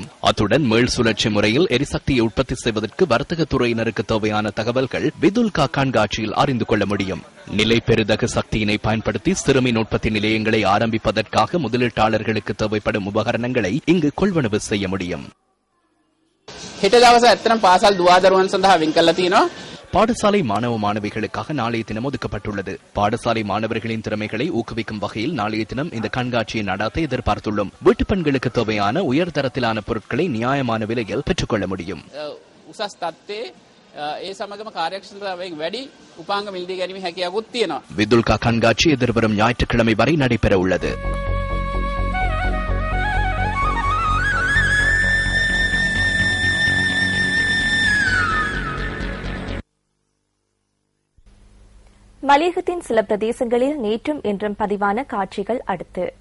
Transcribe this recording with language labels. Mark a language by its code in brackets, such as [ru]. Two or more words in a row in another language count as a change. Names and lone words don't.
[ta] அத்துடன் மேல் சுழற்சி முறையில் எரிசக்தியை உற்பத்தி செய்வதற்கு வர்த்தக துறையினருக்கு தேவையான தகவல்கள் விதுல்கா கண்காட்சியில் அறிந்து கொள்ள முடியும். நிலை பெறுதகு சக்தியினை பயன்படுத்தி சிறுமின் உற்பத்தி நிலையங்களை ஆரம்பிப்பதற்காக முதலீட்டாளர்களுக்கு தேவைப்படும் உபகரணங்களை இங்கு கொள்வனவு செய்ய முடியும். [si] හෙට දවස ඇත්තටම පාසල් දුවදරුවන් සඳහා වෙන් කරලා තියෙනවා. [ta] பாடசாலை மாணவ மாணவிகளுக்காக நாளைய தினம் ஒதுக்கப்பட்டுள்ளது. பாடசாலை மாணவர்களின் திறமைகளை ஊக்குவிக்கும் வகையில் நாளைய தினம் இந்த கண்காட்சியை நடாத்த எதிர்பார்த்துள்ளோம். வீட்டுப் பெண்களுக்கு தேவையான உயர்தரத்திலான பொருட்களை நியாயமான விலையில் பெற்றுக்கொள்ள முடியும். [si] උසස් තත්ත්වයේ ඒ සමගම කාර්යක්ෂමතාවයෙන් වැඩි උපාංග මිලදී ගැනීමේ හැකියාවක් තියෙනවා. [ta] விதுல்கா கண்காட்சி எதிர்வரும் ஞாயிற்றுக்கிழமை வரை நடைபெற உள்ளது. மலையகத்தின் சில பிரதேசங்களில் நேற்றும் இன்றும் பதிவான காட்சிகள் அடுத்து.